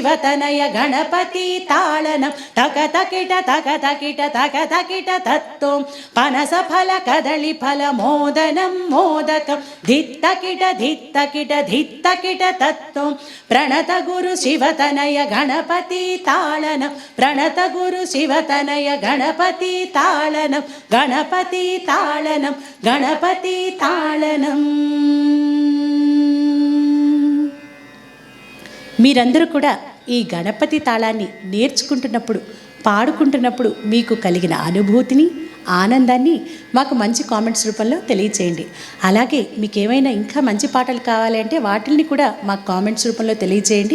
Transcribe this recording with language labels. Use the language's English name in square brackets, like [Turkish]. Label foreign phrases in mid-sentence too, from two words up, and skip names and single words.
[Sanskrit] तनय गणपति ताळनं तकतकिट तकतकिट तकतकिट तत्त्वं पनस फल कदली फल मोदनं मोदकं धित्तकिट धित्तकिट धित्तकिट तत्त्वं प्रणत गुरु शिव तनय गणपति ताळनं प्रणत गुरु शिव तनय गणपति ताळनं गणपति ताळनं गणपति ताळनं [Telugu] మీరందరూ కూడా ఈ గణపతి తాళాన్ని నేర్చుకుంటున్నప్పుడు పాడుకుంటున్నప్పుడు మీకు కలిగిన అనుభూతిని ఆనందాన్ని మాకు మంచి కామెంట్స్ రూపంలో తెలియచేయండి. అలాగే మీకు ఏమైనా ఇంకా మంచి పాటలు కావాలంటే వాటిని కూడా మాకు కామెంట్స్ రూపంలో తెలియచేయండి.